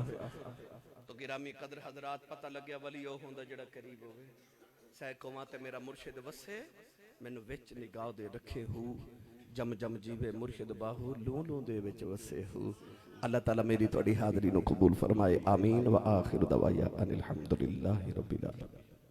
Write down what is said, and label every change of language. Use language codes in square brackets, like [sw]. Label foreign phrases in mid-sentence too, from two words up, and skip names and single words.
[pa] तो [ur] گرامی قدر حضرات [pa] ਪਤਾ ਲੱਗ ਗਿਆ ਵਲੀ ਓ ਹੁੰਦਾ ਜੇੜ੍ਹਾ ਕਰੀਬ ਹੋਵੇ। ਸੈਕੋਂ ਤੇ ਮੇਰਾ ਮੁਰਸ਼ਿਦ ਵਸੇ, ਮੈਨੂੰ ਵਿਚ ਨਿਗਾਹ ਦੇ ਰੱਖੇ ਹੂ, ਜਮ ਜਮ ਜੀਵੇ ਮੁਰਸ਼ਿਦ ਬਾਹੂ, ਲੂੰ ਲੂੰ ਦੇ ਵਿਚ ਵਸੇ ਹੂ। ਅੱਲਾਹ ਤਾਲਾ ਮੇਰੀ ਤੁਹਾਡੀ ਹਾਜ਼ਰੀ ਨੂੰ ਕਬੂਲ ਫ਼ਰਮਾਏ, [ar] آمين وآخر دعوانا أن الحمد لله رب العالمين.